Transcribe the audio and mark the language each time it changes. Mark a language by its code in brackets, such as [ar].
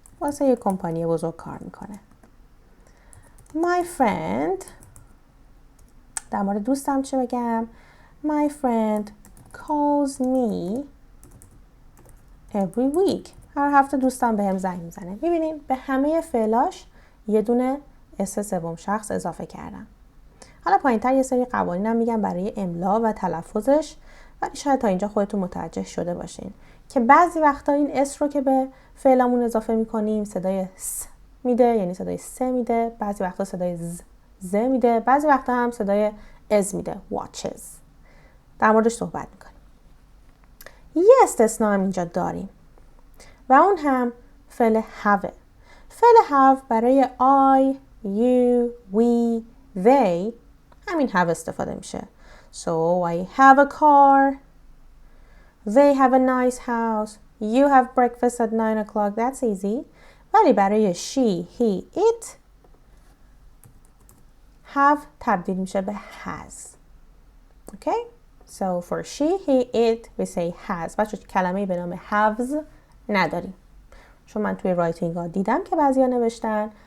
[fa] واسه یک کمپانی بزرگ کار میکنه. [en] My friend، [fa] در مورد دوستم چه بگم؟ [en] My friend calls me every week. [fa] هر هفته دوستم بهم زنگ میزنه. میبینین به همه فعلاش یه دونه اس سوم شخص اضافه کردم. حالا پایینتر یه سری قوانینم میگم برای املا و تلفظش، ولی شاید تا اینجا خودتون متوجه شده باشین که بعضی وقتا این اس رو که به فعلمون اضافه میکنیم صدای س میده، یعنی صدای س میده. بعضی وقتا صدای ز میده. بعضی وقتا هم صدای از میده. watches. در موردش صحبت میکنیم. یه استثناء هم اینجا داریم و اون هم فعل have. فعل have برای I, you, we, they همین have استفاده میشه. [en] So I have a car, they have a nice house, you have breakfast at 9 o'clock. That's easy. [fa] ولی برای she, he, it have تبدیل میشه به has. [en] Okay? So for she, he, it we say has. [fa] بچه کلمه‌ای به نام haves نداریم. چون من توی رایتینگ ها دیدم که بعضیا نوشتن.